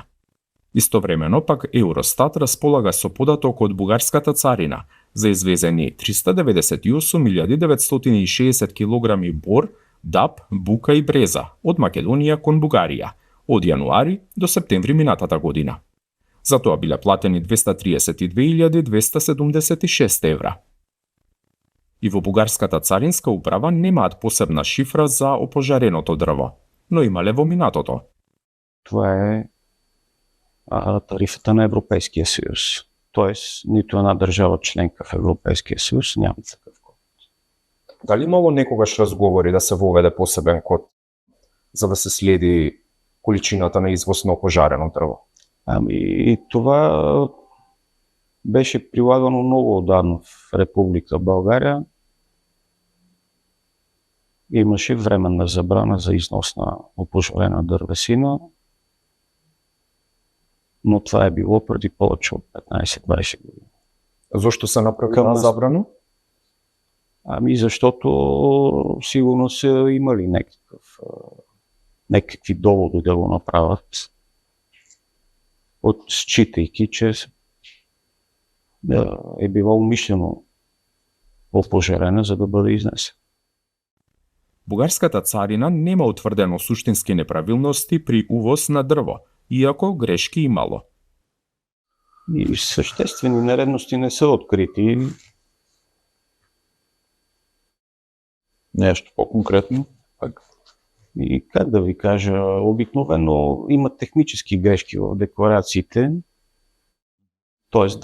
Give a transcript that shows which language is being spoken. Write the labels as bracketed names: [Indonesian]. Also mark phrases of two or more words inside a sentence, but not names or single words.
[Macedonian] Истовремено пак Евростат располага со податок од бугарската царина за извезени 398.960 килограми бор, даб, бука и бреза од Македонија кон Бугарија од јануари до септември минатата година. За тоа биле платени 232.276 евра. И во бугарската царинска управа немаат посебна шифра за опожареното дрво, но имале во минатото. [Bulgarian] Това е тарифата на Европейския съюз. Тоест, нито една държава членка в Европейския съюз няма такъв код. [Macedonian] Дали имало некогаш разговори да се воведе посебен код за да се следи количината на извоз на опожарено дрво? [Bulgarian] И това беше прилагано много отдавна в Република България. Имаше временна забрана за износ на опожарена дървесина, но това е било преди повече от 15-20 години. [Macedonian] Зошто се направи забрано? [Bulgarian] Защото сигурно са имали някакви доводи да го направят, считайки, че е било умишлено опожарена, за да бъде изнесен. [Macedonian] Бугарската царина нема утврдено суштински неправилности при увоз на дрво, иако грешки имало. [Bulgarian] И съществени нередности не са открити. Нещо по-конкретно? И как да ви кажа, обикновено има технически грешки в декларациите, т.е.